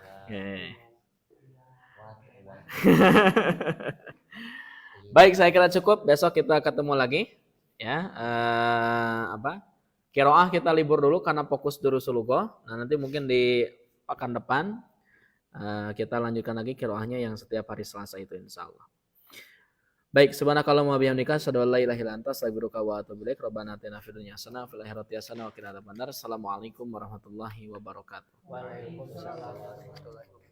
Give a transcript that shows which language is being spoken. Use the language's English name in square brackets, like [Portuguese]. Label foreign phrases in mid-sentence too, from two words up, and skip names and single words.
[Indonesian] Oke. Baik, saya kira cukup. Besok kita ketemu lagi ya. Qiraah kita libur dulu karena fokus [Arabic] دروس اللغة. [Indonesian] Nah, nanti mungkin di pekan depan kita lanjutkan lagi qiraahnya yang setiap hari Selasa itu insyaallah. Baik, [Arabic] سبحانك اللهم وبحمدك أشهد أن لا إله إلا أنت أستغفرك وأتوب إليك. ربنا آتنا في الدنيا حسنة وفي الآخرة حسنة وقنا عذاب النار. السلام عليكم ورحمة الله وبركاته. وعليكم السلام ورحمة الله وبركاته.